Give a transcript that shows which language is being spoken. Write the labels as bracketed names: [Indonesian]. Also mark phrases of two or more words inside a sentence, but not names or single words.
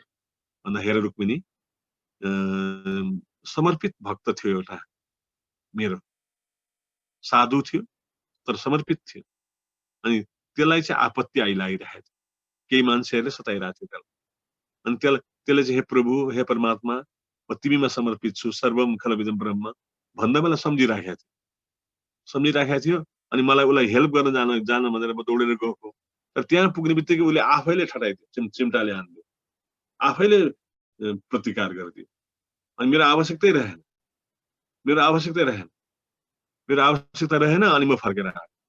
[Nepali] भन्दा हेर रुक्मिणी, समर्पित भक्त थियो एउटा मेरो, साधु थियो तर समर्पित थियो। अनि त्यसलाई चाहिँ आपत्ति आइलागिरहेको थियो, केही मान्छेहरूले सताइरहेको थियो त्यसलाई। अनि त्यसले चाहिँ हे प्रभु, हे परमात्मा, म तिमीमा समर्पित छु, [Sanskrit] सर्वम खलविदम ब्रह्म [Nepali] भन्दा मलाई सम्झिराखेको थियो। अनि मलाई उसलाई हेल्प गर्न जान भनेर म दौडेर गएको। तर त्यहाँ पुग्ने बित्तिकै उसले आफैले ठटाइदियो, चिम्टाले हान्दियो, आफैले प्रतिकार गरिदियो। अनि मेरो आवश्यकता रहेन। अनि म फर्केर आएँ।